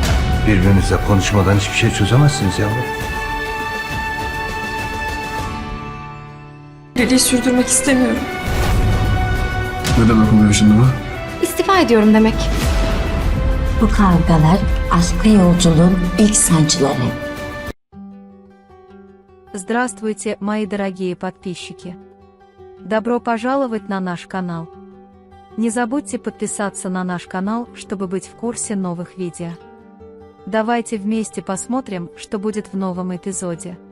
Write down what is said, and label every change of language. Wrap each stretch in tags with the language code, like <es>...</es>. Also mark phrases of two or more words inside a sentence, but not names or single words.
<tr>Birbirinizle konuşmadan hiçbir şey çözemezsiniz yavrum. Evliliği sürdürmek istemiyorum. Ne demek oluyor şimdi bu? İstifa ediyorum demek. Bu kavgalar aşka yolculuğun ilk sancıları.</tr> <ru>Здравствуйте, мои дорогие подписчики! Добро пожаловать на наш канал. Не забудьте подписаться на наш канал, чтобы быть в курсе новых видео. Давайте вместе посмотрим, что будет в новом эпизоде.</ru>